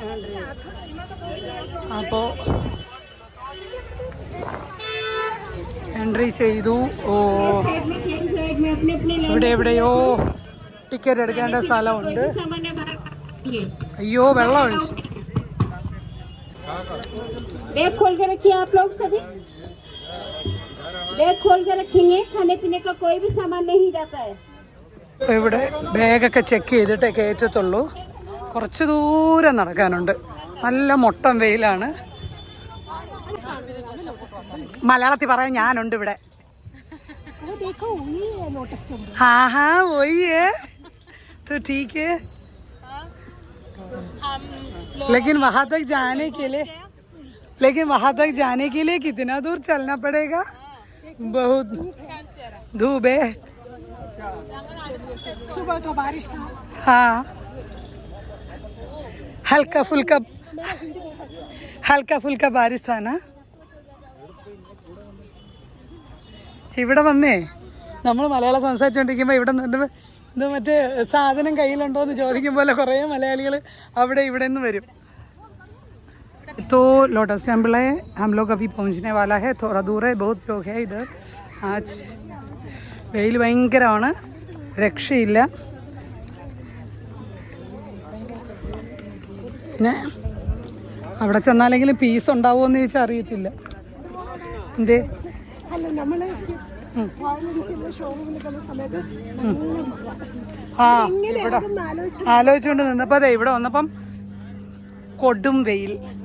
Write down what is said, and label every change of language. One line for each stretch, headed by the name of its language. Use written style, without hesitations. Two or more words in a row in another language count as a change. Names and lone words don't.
Malayalam: അപ്പോൾ എൻട്രി ചെയ്തു. ഇവിടെ എവിടെയോ ടിക്കറ്റ് എടുക്കേണ്ട സ്ഥലമുണ്ട്. അയ്യോ, വെള്ളം ഒഴിച്ചു.
Hindi: बैग खोल के रखिए आप लोग सभी, बैग खोल के रखेंगे. खाने पीने का कोई भी सामान नहीं जाता है.
Malayalam: ഇവിടെ ബാഗൊക്കെ ചെക്ക് ചെയ്തിട്ടേ കയറ്റത്തുള്ളൂ. കുറച്ച് ദൂരം നടക്കാനുണ്ട്. നല്ല മൊട്ടം വെയിലാണ്. മലയാളത്തിൽ പറയാൻ ഞാനുണ്ട് ഇവിടെ.
Hindi: हाँ हाँ वही है तो ठीक है, लेकिन वहाँ तक जाने के लिए कितना दूर चलना पड़ेगा? बहुत धूप है. सुबह तो बारिश था. हाँ, हल्का फुल्का बारिश था ना.
Malayalam: ഇവിടെ വന്നേ നമ്മൾ മലയാളം സംസാരിച്ചുകൊണ്ടിരിക്കുമ്പോൾ ഇവിടെ നിന്ന് ഇത് മറ്റേ സാധനം കയ്യിലുണ്ടോ എന്ന് ചോദിക്കുമ്പോൾ കുറേ മലയാളികൾ അവിടെ ഇവിടെ നിന്ന് വരും.
Hindi: तो लोटस टेम्पल है, हम लोग अभी पहुंचने वाला है. थोड़ा दूर है, बहुत लोग है इधर.
Malayalam: आज വെയിൽ ഭയങ്കരമാണ്, രക്ഷയില്ല. പിന്നെ അവിടെ ചെന്നാലെങ്കിലും പീസ് ഉണ്ടാവുമോ എന്ന് ചോദിച്ചാൽ അറിയത്തില്ല. എന്തേ ഇവിടെ ആലോചിച്ചുകൊണ്ട് നിന്നപ്പോൾ അതെ ഇവിടെ വന്നപ്പം കൊടും വെയിൽ.